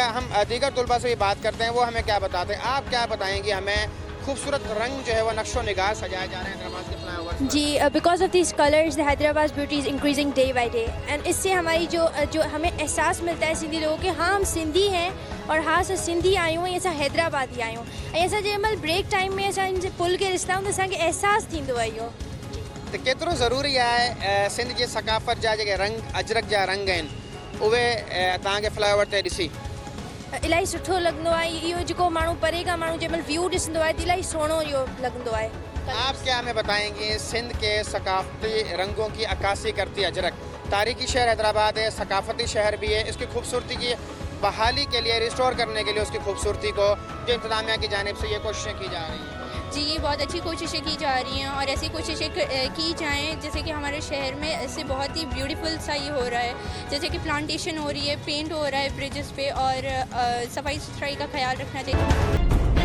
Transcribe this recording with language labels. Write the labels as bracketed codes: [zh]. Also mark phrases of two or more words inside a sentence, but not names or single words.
[ur] ہم دیگر طلبہ سے بھی بات کرتے ہیں، وہ ہمیں کیا بتاتے ہیں۔ آپ کیا بتائیں گے ہمیں، خوبصورت رنگ جو ہے وہ نقش و نگار سجائے جا رہے ہیں حیدرآباد کے فلائی اوور? [sd] जी, [en] because of this colors the Hyderabad beauty is increasing day by day, [sd] एंड [ur] اس سے ہماری جو ہمیں احساس ملتا ہے سندھی لوگوں کے، ہاں ہم سندھی ہیں اور ہاں سر [sd] सिंधी आयूं हैं, ऐसा हैदराबादी आयूं ऐसा जंहिं ब्रेक टाइम में असां पुल के ॾिसंदा आहियूं त असांखे एहसास थींदो आहे इहो। तो केतिरो ज़रूरी आहे सिंध जी सकाफ़त जा जेके रंग अजरक जा रंग आहिनि उहे तव्हांखे फ्लाईओवर ते ॾिसी इलाही सुठो लॻंदो आहे। इहो जेको माण्हू परे खां माण्हू जंहिं महिल व्यू ॾिसंदो आहे त इलाही सुहिणो इहो लॻंदो आहे। [ur] آپ کیا ہمیں بتائیں گے، سندھ کے ثقافتی رنگوں کی عکاسی کرتی اجرک، تاریخی شہر حیدرآباد ہے، ثقافتی شہر بھی ہے، اس کی خوبصورتی کی بحالی کے لیے، ریسٹور کرنے کے لیے اس کی خوبصورتی کو جو انتظامیہ کی جانب سے یہ کوششیں کی جا رہی ہیں? جی، یہ بہت اچھی کوششیں کی جا رہی ہیں اور ایسی کوششیں کی جائیں جیسے کہ ہمارے شہر میں ایسے بہت ہی بیوٹیفل سا یہ ہو رہا ہے، جیسے کہ پلانٹیشن ہو رہی ہے، پینٹ ہو رہا ہے برجز پہ، اور صفائی ستھرائی کا خیال رکھنا چاہیے.